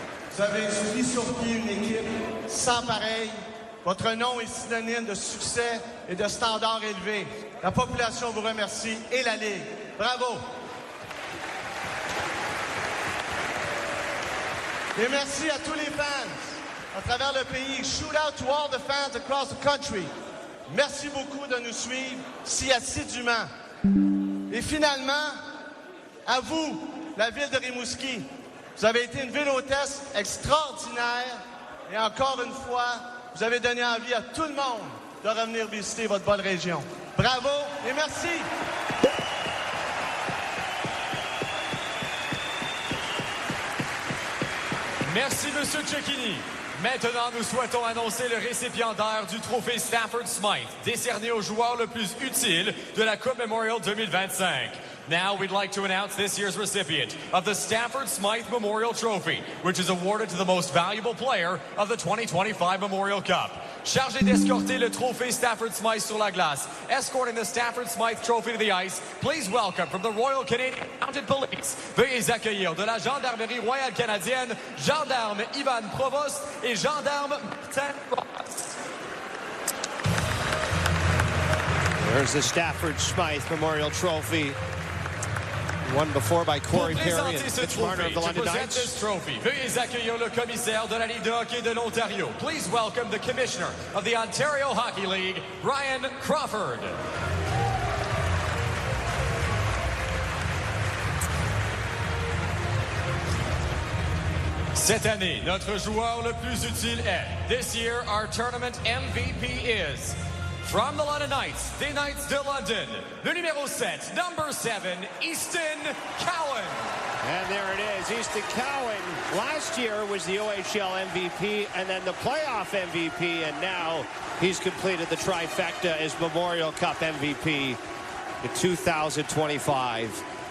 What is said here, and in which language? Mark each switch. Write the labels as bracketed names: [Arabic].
[French] Vous avez mis sur pied une équipe sans pareil. Votre nom est synonyme de succès et de standards élevés. La population vous remercie et la Ligue. Bravo! Et merci à tous les fans à travers le pays. [English] Shout out to all the fans across the country. [French] Merci beaucoup de nous suivre si assidûment. Et finalement, à vous, la ville de Rimouski. Vous avez été une ville hôtesse extraordinaire et encore une fois, vous avez donné envie à tout le monde de revenir visiter votre belle région. Bravo et merci! Merci, M. Cecchini. Maintenant, nous souhaitons annoncer le récipiendaire du trophée Stafford Smythe, décerné au joueur le plus utile de la Coupe Memorial 2025. [English] Now, we'd like to announce this year's recipient of the Stafford Smythe Memorial Trophy, which is awarded to the most valuable player of the 2025 Memorial Cup. [French] Chargé d'escorter le trophée Stafford Smythe sur la glace, [English] escorting the Stafford Smythe Trophy to the ice, please welcome from the Royal Canadian Mounted Police, [French] veuillez accueillir de la Gendarmerie Royale Canadienne, gendarme Ivan Provost et gendarme Martin Ross. [English] There's the Stafford Smythe Memorial Trophy. Won before by Corey Perry and Mitch Marner of the London Knights. [French] Veuillez accueillir le commissaire de la Ligue de hockey de l'Ontario. [English] Please welcome the commissioner of the Ontario Hockey League, Brian Crawford. [French] Cette année, notre joueur le plus utile est. [English] This year, our tournament MVP is. From the London Knights, the Knights de London, [French] le numéro 7, [English] number 7, Easton Cowan. And there it is, Easton Cowan. Last year was the OHL MVP and then the playoff MVP, and now he's completed the trifecta as Memorial Cup MVP in 2025.